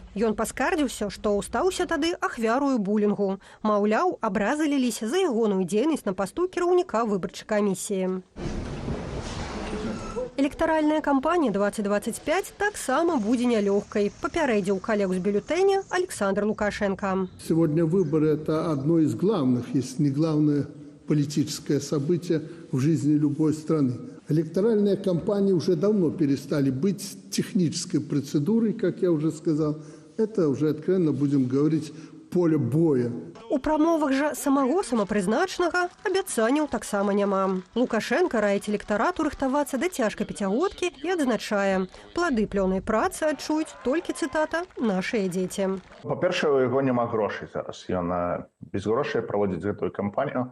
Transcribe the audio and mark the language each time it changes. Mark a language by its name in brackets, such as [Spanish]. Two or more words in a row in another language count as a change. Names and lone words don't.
[Belarusian] Ён паскардзіўся, што стаўся тады ахвярою булінгу. Маўляў, абразы ліліся за ягоную дзейнасць на пасту кіраўніка выбарчай камісіі. Электаральная кампанія 2025 таксама будзе нялёгкай, папярэдзіў калег з бюллетэня Александр Лукашенко. [Russian] Сегодня выборы – это одно из главных, если не главное политическое событие в жизни любой страны. Электоральные кампании уже давно перестали быть технической процедурой, как я уже сказал. Это уже, откровенно будем говорить, поле боя. [Belarusian] У прамовах жа самого самапрызначанага абяцанняў таксама няма. Лукашенко раіць электарату рыхтавацца да цяжкай пяцігодкі і адзначае, плады плённай працы адчуюць толькі, цытата, нашыя дзеці. Па-першае, у яго няма грошай зараз. Ён без грошай праводзіць гэтую кампанію.